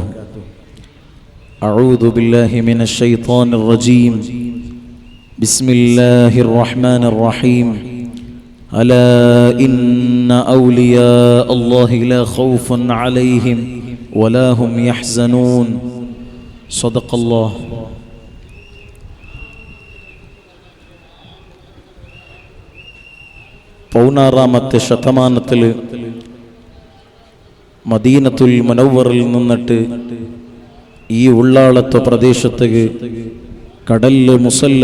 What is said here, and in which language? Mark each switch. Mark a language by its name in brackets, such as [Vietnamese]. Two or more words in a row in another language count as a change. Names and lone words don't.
[Arabic] أعوذ بالله من الشيطان الرجيم. بسم الله الرحمن الرحيم. ألا إن أولياء الله لا خوف عليهم ولا هم يحزنون. صدق الله. [Malayalam] പൗനാറാമത്തെ ശതമാനത്തിൽ മദീനത്തുൽ മുനവ്വറിൽ നിന്നിട്ട് ഈ ഉള്ളാളത്തെ പ്രദേശത്തേക്ക് കടലിൽ മുസല്ല